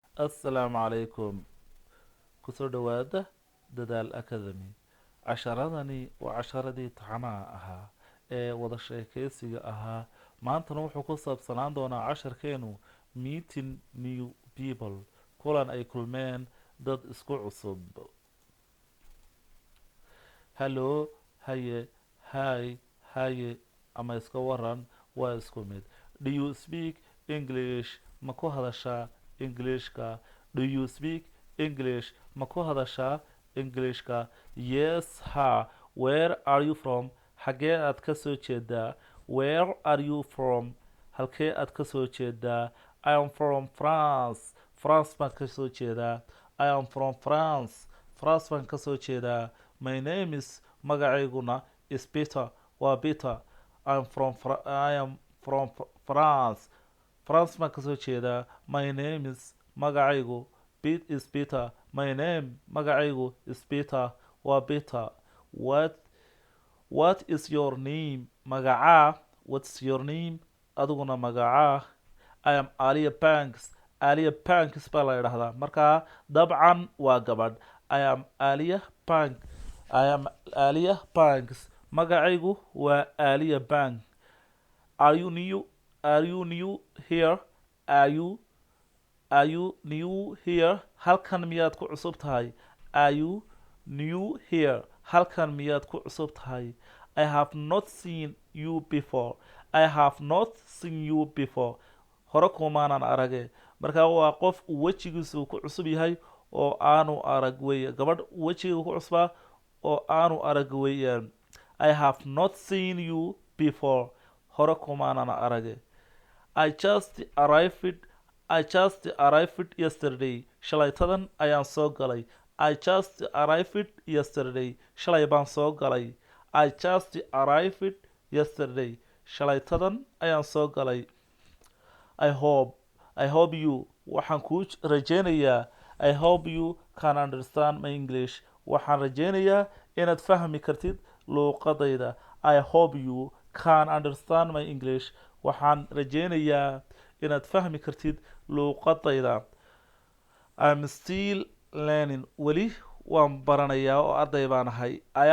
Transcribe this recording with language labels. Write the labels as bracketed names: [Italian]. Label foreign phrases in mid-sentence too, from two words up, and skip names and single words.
[Arabic] السلام عليكم [Somali] kusoo dhawaada dadaal academy casharadani waa casharadii taxanaha ahaa ee wada sheekeysiga ahaa maantana wuxuu ku saabsanaan doonaa casharkeenu [English] meeting new people [Somali] kulan ay kulmeen dad isku cusub hallo haye haye ama iska waran waa isku mid [English] do you speak english [Somali] ma ku hadashaa englishka [English] do you speak english [Somali] ma ku hadashaa englishka [English] yes ha where are you from [Somali] xagee aad ka soo jeedaa [English] where are you from [Somali] halkee aad ka soo jeedaa [English] I am from France France [Somali] baan ka soo jeedaa [English] I am from France [Somali] baan ka soo jeedaa [English] my name is magacayguna is Peter waa Peter I am from France [Somali] baan ka soo jeedaa [English] my name is magacaygu is Peter my name magacaygu is Peter waa Peter what is your name [Somali] magacaa [English] what's your name [Somali] adiguna magacaa [English] I am Alia Banks [Somali] baa la idhahdaa markaa dabcan waa gabadh [English] I am [Somali] Alia Banks magacaygu waa Alia Bank [English] are you new here are you new here [Somali] halkan miyaad ku cusub tahay [English] are you new here [Somali] halkan miyaad ku cusub tahay [English] I have not seen you before [Somali] hore kumaanan arage markaa waa qof wejigiisu ku cusub yahay oo aanu arag weeye gabadh wejiga ku cusbaa oo aanu arag weeyaan [English] I have not seen you before [Somali] hore kumaanan arage I [English] just arrived yesterday [Somali] shalaytadan ayaan soo galay [English] I just arrived yesterday [Somali] shalay baan soo galay [English] I just arrived yesterday [Somali] shalaytadan ayaan soo galay [English] I hope you [Somali] waxaan kuu rajeynayaa [English] I hope you can understand my English [Somali] waxaan rajeynayaa inaad fahmi kartid luuqadayda [English] I hope you can understand my English [Somali] waxaan rajeynayaa inaad fahmi kartid luuqadayda [English] I'm still learning [Somali] weli waan baranayaa oo arday baan ahay I